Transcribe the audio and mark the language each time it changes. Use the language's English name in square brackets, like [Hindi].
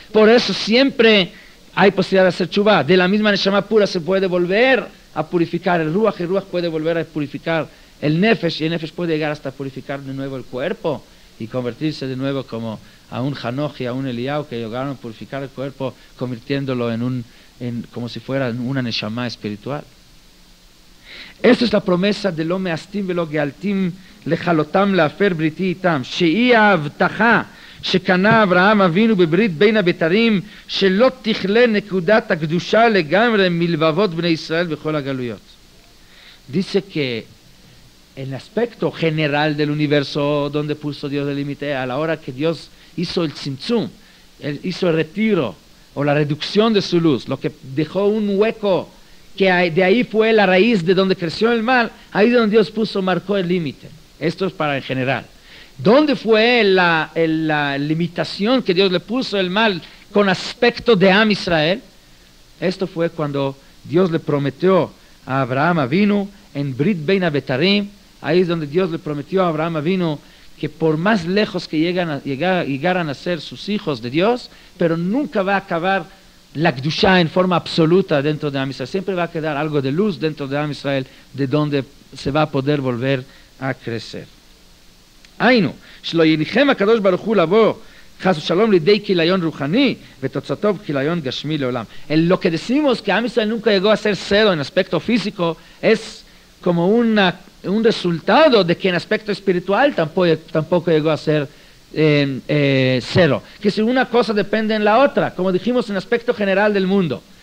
[Spanish] Por eso siempre hay posibilidad de hacer chuvá. De la misma Neshama pura se puede volver a purificar el Ruach puede volver a purificar el Nefesh, y el Nefesh puede llegar hasta purificar de nuevo el cuerpo y convertirse de nuevo como a un Hanoch y a un Eliyahu que llegaron a purificar el cuerpo, convirtiéndolo como si fuera una Neshama espiritual. Esta es la promesa de [Hebrew] lo meastim velo gealtim lechalotam leafer briti itam, she'i ההבטחה שקנה אברהם אבינו בברית בין הבתרים, שלא תכלה נקודת הקדושה לגמרי מלבבות בני ישראל בכל הגלויות. [Spanish] Dice que el aspecto general del universo donde puso Dios el límite, a la hora que Dios hizo el tzimtzum, hizo el retiro o la reducción de su luz, lo que dejó un hueco, que de ahí fue la raíz de donde creció el mal, ahí donde Dios marcó el límite. Esto es para en general. ¿Dónde fue la limitación que Dios le puso el mal con aspecto de Am Israel? Esto fue cuando Dios le prometió a Abraham Avinu en Brit Bein Abetarim. Ahí es donde Dios le prometió a Abraham Avinu que por más lejos que llegaran a ser sus hijos de Dios, pero nunca va a acabar la Kedushá en forma absoluta dentro de Am Israel. Siempre va a quedar algo de luz dentro de Am Israel, de donde se va a poder volver a crecer. [Hebrew] היינו, שלא יניחם הקדוש ברוך הוא לבוא חס ושלום לידי כיליון רוחני ותוצאתו כיליון גשמי לעולם. [Spanish] Lo que decimos que Am Israel nunca llegó a ser cero en aspecto físico es como un resultado de que en aspecto espiritual tampoco llegó a ser cero. Que si una cosa depende en la otra, como dijimos en aspecto general del mundo.